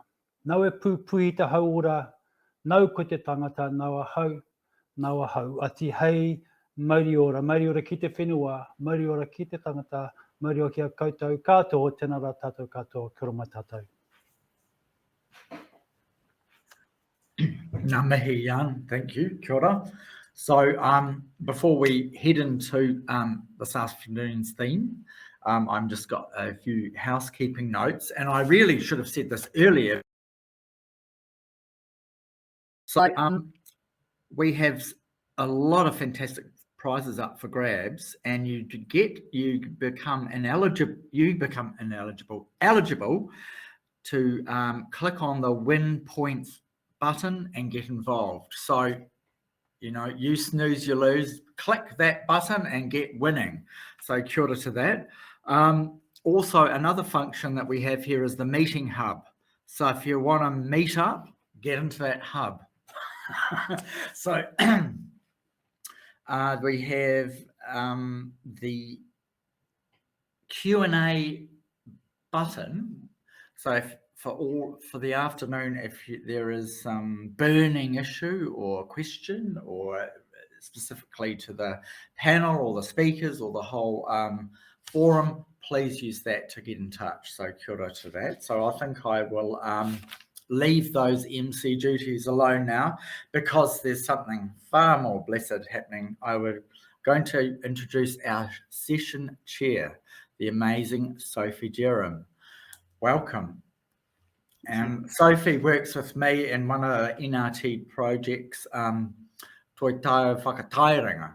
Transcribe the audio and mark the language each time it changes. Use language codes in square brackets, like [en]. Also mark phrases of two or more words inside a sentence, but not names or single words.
[mi] Nau e pūpuhi te hauora, nau ko te tangata, nau a hau. Ati hei, mauriora ki te whenua, mauriora ki te tangata, mauriora ki a koutou katoa, tēnā rā tātou katoa, kia ora mai tātou. Ngā mihi, [en] Jan, thank you, [mi] kia ora. [en] So before we head into this afternoon's theme, I've just got a few housekeeping notes, and I really should have said this earlier. So we have a lot of fantastic prizes up for grabs, and you become eligible to click on the win points button and get involved. So, you know, you snooze, you lose, click that button and get winning. So [mi] kia ora [en] to that. Also, another function that we have here is the meeting hub. So if you want to meet up, get into that hub. So we have the Q&A button. So for the afternoon, if there is some burning issue or question, or specifically to the panel or the speakers or the whole forum, please use that to get in touch. So [mi] kia ora [en] to that. So I think I will leave those MC duties alone now, because there's something far more blessed happening. I'm going to introduce our session chair, the amazing Sophie Jerem. Welcome. Sophie works with me in one of the NRT projects, Toi Tau Whakatairinga.